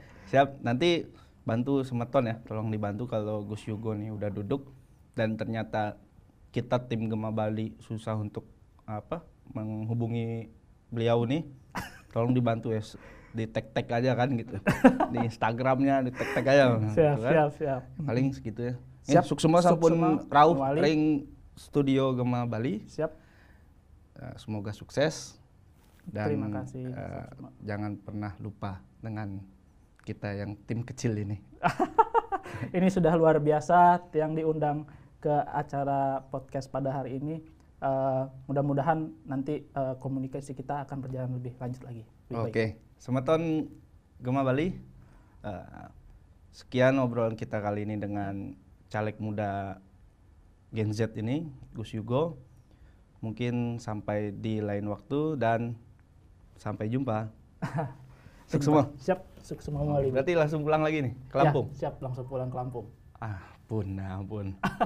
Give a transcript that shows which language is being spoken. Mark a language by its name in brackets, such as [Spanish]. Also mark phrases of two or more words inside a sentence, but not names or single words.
[Indonesian] Siap, nanti bantu Semeton ya, tolong dibantu kalau Gus Yugo nih udah duduk dan ternyata kita tim Gema Bali susah untuk menghubungi beliau nih, tolong dibantu ya, di tag aja kan gitu, di Instagramnya di tag aja. Siap. Paling segitu ya. Siap. [Balinese] Suksema sampun rauh ring studio Gema Bali. [Indonesian] Siap. Semoga sukses. Dan terima kasih. Jangan pernah lupa dengan kita yang tim kecil ini. Ini sudah luar biasa yang diundang ke acara podcast pada hari ini. Mudah-mudahan nanti komunikasi kita akan berjalan lebih lanjut lagi. Oke. Semeton Gema Bali. Sekian obrolan kita kali ini dengan caleg muda Gen Z ini, Gus Yugo. Mungkin sampai di lain waktu dan sampai jumpa. Sukses. Siap, sukses Mali. Berarti langsung pulang lagi nih ke Lampung? Ya, siap, langsung pulang ke Lampung.